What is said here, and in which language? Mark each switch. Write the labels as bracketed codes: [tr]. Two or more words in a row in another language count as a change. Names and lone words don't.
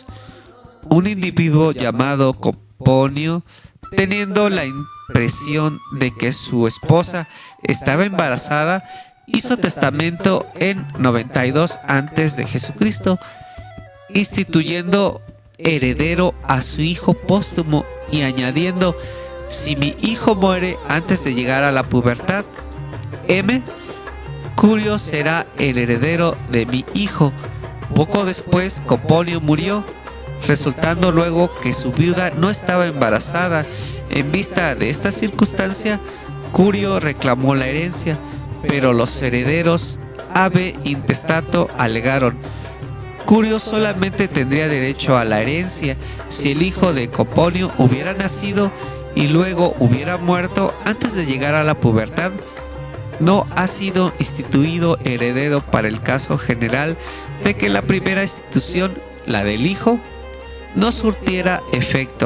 [es] Un individuo llamado Coponio, teniendo la impresión de que su esposa estaba embarazada, hizo testamento en 92 antes de Jesucristo, instituyendo heredero a su hijo póstumo y añadiendo: si mi hijo muere antes de llegar a la pubertad, Curio será el heredero de mi hijo. Poco después, Coponio murió, resultando luego que su viuda no estaba embarazada. En vista de esta circunstancia, Curio reclamó la herencia, pero los herederos [la] ave intestato [es] alegaron: Curio solamente tendría derecho a la herencia si el hijo de Coponio hubiera nacido y luego hubiera muerto antes de llegar a la pubertad. No ha sido instituido heredero para el caso general de que la primera institución, la del hijo, no surtiera efecto.